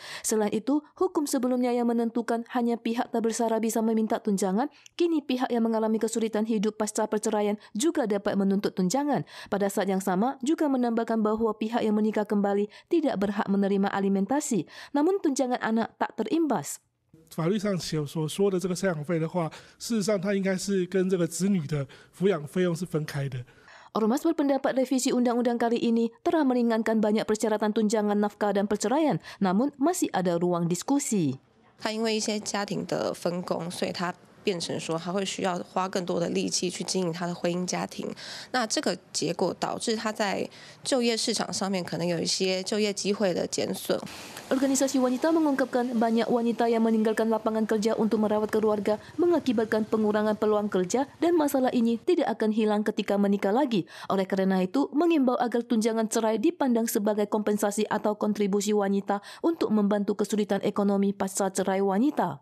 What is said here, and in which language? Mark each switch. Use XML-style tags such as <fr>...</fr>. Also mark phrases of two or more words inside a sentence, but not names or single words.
<id>Selain itu, hukum sebelumnya yang menentukan hanya pihak tak bersara bisa meminta tunjangan, kini pihak yang mengalami kesulitan hidup pasca perceraian juga dapat menuntut tunjangan. Pada saat yang sama, juga menambahkan bahawa pihak yang menikah kembali tidak berhak menerima alimentasi, namun tunjangan anak tak terimbas.</id> <zh>法律上所说的这个赡养费的话，事实上它应该是跟这个子女的抚养费用是分开的。</zh> <id>Ormas berpendapat revisi undang-undang kali ini telah meringankan banyak persyaratan tunjangan nafkah dan perceraian, namun masih ada ruang diskusi.</id> <zh>他因为一些家庭的分工，所以他变成说他会需要花更多的力气去经营他的婚姻家庭。那这个结果导致他在就业市场上面可能有一些就业机会的减损。</zh> <id>Organisasi wanita mengungkapkan banyak wanita yang meninggalkan lapangan kerja untuk merawat keluarga mengakibatkan pengurangan peluang kerja dan masalah ini tidak akan hilang ketika menikah lagi. Oleh kerana itu, mengimbau agar tunjangan cerai dipandang sebagai kompensasi atau kontribusi wanita untuk membantu kesulitan ekonomi pasca cerai wanita.</id>